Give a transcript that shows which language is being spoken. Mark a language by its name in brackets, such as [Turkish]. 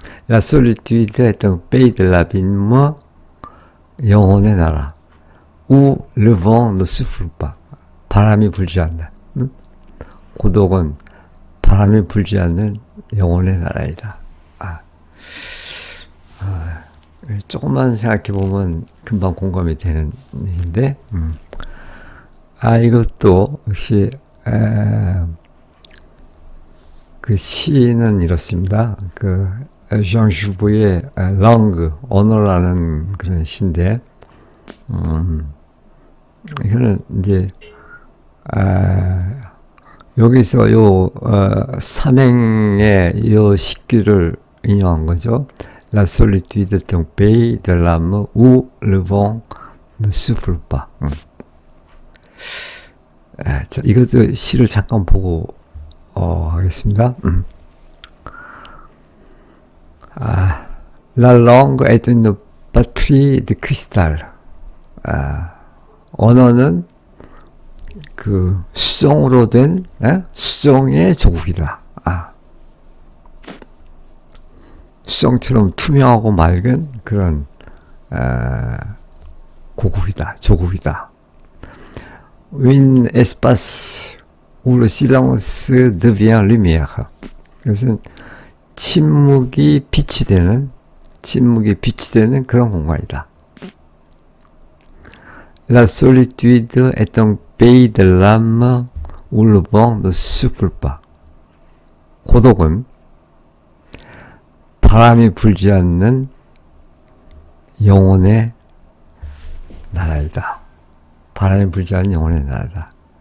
[French] La solitude est un pays de l'abîme, [Korean] 영혼의 나라. [French] Où le vent ne souffle pas. [Korean] 바람이 불지 않는. 고독은 바람이 불지 않는 영혼의 나라이다. 조금만 생각해보면 금방 공감이 되는 일인데, 이것도 역시, 그 시는 이렇습니다. 장 슈브의 랑그, 언어라는 그런 시인데, 이거는 이제, 여기서 삼행의 요 식기를 인용한 거죠. [French] La solitude est un pays de l'âme où le vent ne souffle pas. [Korean] 자, 이것도 시를 잠깐 보고 하겠습니다. [French] La langue est une batterie de cristal. [Korean] 언어는 그 수정으로 된 수정의 조국이다. 수정처럼 투명하고 맑은 그런 고국이다, 조국이다. [French] Un espace où le silence devient lumière. [Korean] 그것은 침묵이 빛이 되는 그런 공간이다. [French] La solitude est un pays de l'âme où le vent ne souffle pas. [Korean] 고독은 바람이 불지 않는 영혼의 나라이다. 바람이 불지 않는 영혼의 나라다.